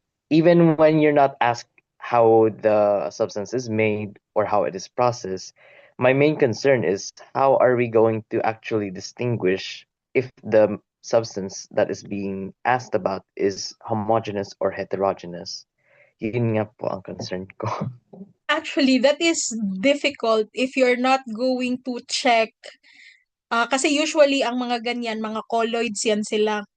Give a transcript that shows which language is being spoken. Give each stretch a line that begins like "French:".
English: Even when you're not asked how the substance is made or how it is processed, my main concern is how are we going to actually distinguish if the substance that is being asked about is homogeneous or heterogeneous.
Filipino: Yun nga po ang concern ko.
English: Actually, that is difficult if you're not going to check.
Filipino: Kasi usually, ang mga ganyan, mga colloids yan sila.